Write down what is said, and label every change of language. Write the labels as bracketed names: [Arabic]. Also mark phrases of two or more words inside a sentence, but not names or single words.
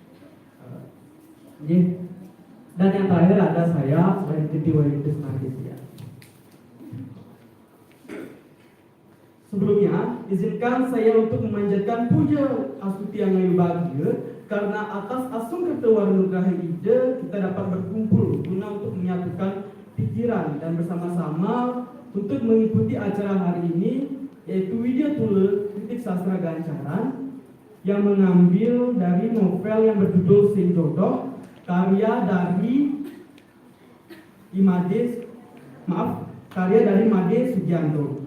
[Indonesian] Dan yang terakhir ada saya, Titi Wahyudis Nargisia. Sebelumnya, izinkan saya untuk memanjatkan [Balinese] puja Astuti Angayu Bagja [Indonesian] karena atas [Balinese] asung ketewarunugraha ide [Indonesian] kita dapat berkumpul guna untuk menyatukan pikiran dan bersama-sama untuk mengikuti acara hari ini, yaitu Widya Tule Kritik Sastra Gancaran yang mengambil dari novel yang berjudul Sing Jodoh karya dari Made Sugianto.